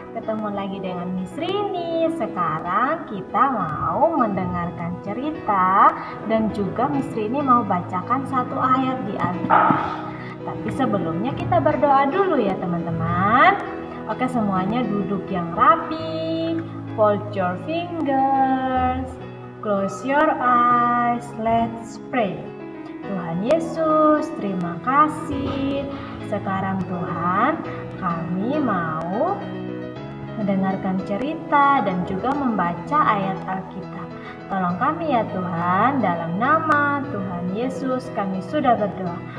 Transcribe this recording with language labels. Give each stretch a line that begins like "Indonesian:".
Indonesian: Ketemu lagi dengan Miss Rini. Sekarang kita mau mendengarkan cerita dan juga Miss Rini mau bacakan satu ayat di Alkitab. Tapi sebelumnya kita berdoa dulu ya teman-teman. Oke, semuanya duduk yang rapi.
English: Fold your fingers, close your eyes, let's pray.
Indonesian: Tuhan Yesus, terima kasih. Sekarang Tuhan, kami mau mendengarkan cerita dan juga membaca ayat Alkitab. Tolong kami ya Tuhan, dalam nama Tuhan Yesus kami sudah berdoa.